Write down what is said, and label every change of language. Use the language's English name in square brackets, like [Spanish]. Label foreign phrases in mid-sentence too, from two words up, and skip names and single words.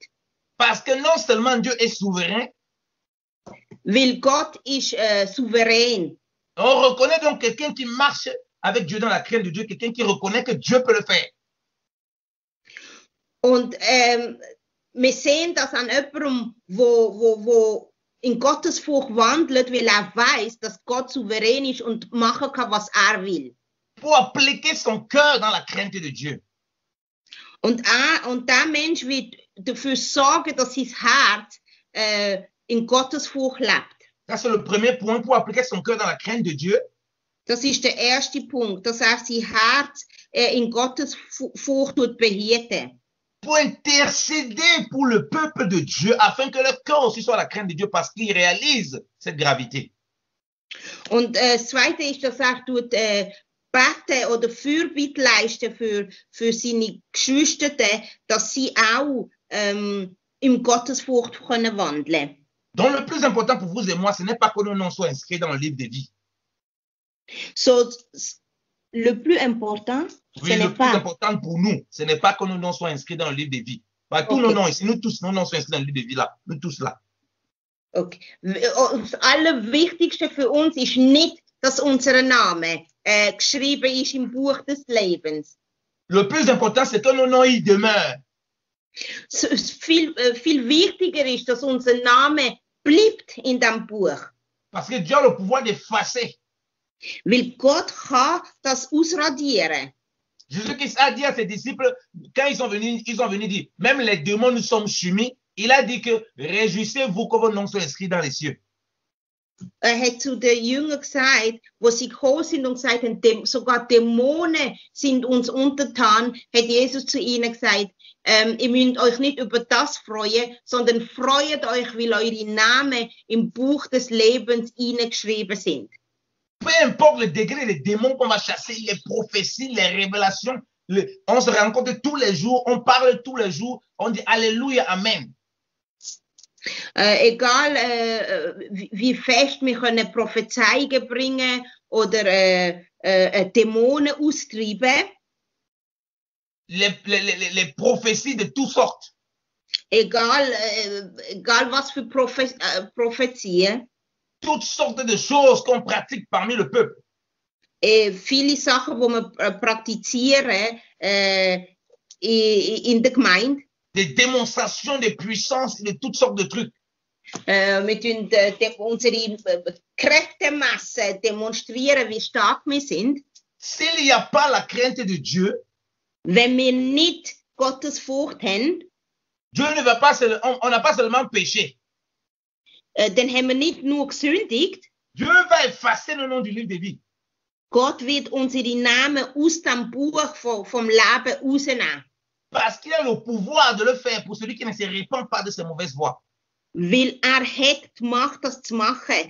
[French] Parce que non seulement Dieu est souverain, [German] weil Gott ist souverän. [French] On reconnaît donc quelqu'un qui marche avec Dieu dans la crainte de Dieu, quelqu'un qui reconnaît que Dieu peut le faire. [German] Und wir sehen das an jemandem, wo in Gottesfurcht wandelt, weil er weiß, dass Gott souverän ist und machen kann, was er will. [French] Pour appliquer son cœur dans la crainte de Dieu. [German] Und der Mensch wird dafür sorgen, dass sein Herz in Gottesfurcht lebt. [French] Ça, c'est le premier point pour appliquer son cœur dans la crainte de Dieu. [German] Das ist der erste Punkt, dass sein Herz in Gottesfurcht behüten. [French] Pour intercéder pour le peuple de Dieu, afin que leur cœur aussi soit la crainte de Dieu, parce qu'il réalise cette gravité. [German] Und das Zweite ist, dass beten oder Fürbitte leisten für seine Geschwister, dass sie auch im Gottesfurcht können wandeln. [French] Donc le plus important pour vous et moi, ce n'est pas que nos noms soient inscrits dans le livre des vies. So, le plus important, oui, le plus important pour nous, ce n'est pas que nos noms soient inscrits dans le livre des vies. Bah, tous nos noms ici, nous tous, nos noms sont inscrits dans le livre des vies là, nous tous là. Okay. [German] Das Allerwichtigste für uns ist nicht, dass unser Name geschrieben ist im Buch des Lebens. [French] Le plus important, c'est que nos noms y demeurent. [German] Viel wichtiger ist, dass unser Name bleibt in dem Buch. [French] Parce que Dieu a le pouvoir d'effacer. [German] Weil Gott kann das ausradieren. [French] Jésus-Christ a dit à ses disciples, quand ils sont venus dire, même les démons nous sommes soumis, il a dit que réjouissez-vous que vos noms soient inscrits dans les cieux. [German] Hat zu den Jüngern gesagt, wo sie gekommen sind und gesagt haben, sogar Dämonen sind uns untertan, hat Jesus zu ihnen gesagt, ihr müsst euch nicht über das freuen, sondern freut euch, weil eure Namen im Buch des Lebens hineingeschrieben sind. [French] Peu importe le degré des démons qu'on va chasser, les prophéties, les révélations, on se rencontre tous les jours, on parle tous les jours, on dit Alléluia, Amen. [German] Egal wie fest wir können Prophezeiungen bringen oder Dämonen austreiben. [French] Les prophéties de toutes sortes. [German] Egal was für Prophezien. [French] Toutes sortes de choses qu'on pratique parmi le peuple. [German] Viele Sachen, die wir praktizieren in der Gemeinde. [French] Des démonstrations de puissance et de toutes sortes de trucs. [German] Wir tun unsere Kräftemasse demonstrieren, wie stark wir sind. [French] S'il n'y a pas la crainte de Dieu, [German] wenn wir nicht Gottesfurcht haben, [French] Dieu ne va pas, on n'a pas seulement péché. [German] dann haben wir nicht nur gesündigt, [French] Dieu va effacer le nom du livre de vie. [German] Gott wird unsere Namen aus dem Buch vom Leben rausnehmen. [French] Parce qu'il a le pouvoir de le faire pour celui qui ne se répand pas de ses mauvaises voies. [German] Weil hat die Macht, das zu machen.